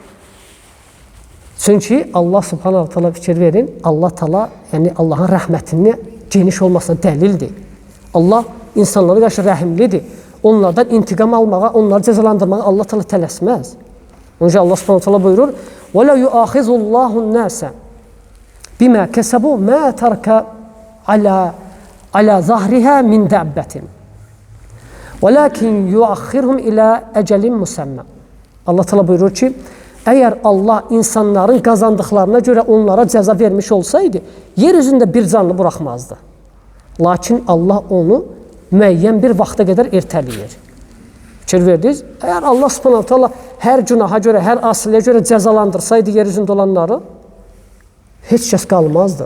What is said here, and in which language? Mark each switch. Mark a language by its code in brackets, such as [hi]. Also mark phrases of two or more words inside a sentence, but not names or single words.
[az] Çünki Allah [ar] سبحانه وتعالى [az] fikir verin, Allah Teala, yəni Allahın rəhmətinin geniş olmasına dəlildir. Allah insanlara qarşı rəhimlidir. Onlardan intiqam almağa, onları cəzalandırmağa Allah Teala tələsməz. [ar] Onca Allah سبحانه وتعالى buyurur: "ولا يؤاخذ الله الناس بما كسبوا ما ترك على ظهرها من دابة. ولكن يؤخرهم إلى أجل مسمى." [az] Allah Teala buyurur ki, əgər Allah insanların qazandıqlarına görə onlara cəza vermiş olsaydı, yer üzündə bir canlı buraxmazdı. Lakin Allah onu müəyyən bir vaxta qədər ertələyir. Fikir verdiniz? Əgər Allah [ar] سبحانه وتعالى [az] hər günaha görə, hər asiliyə görə cəzalandırsaydı yer üzündə olanları, heç kəs qalmazdı.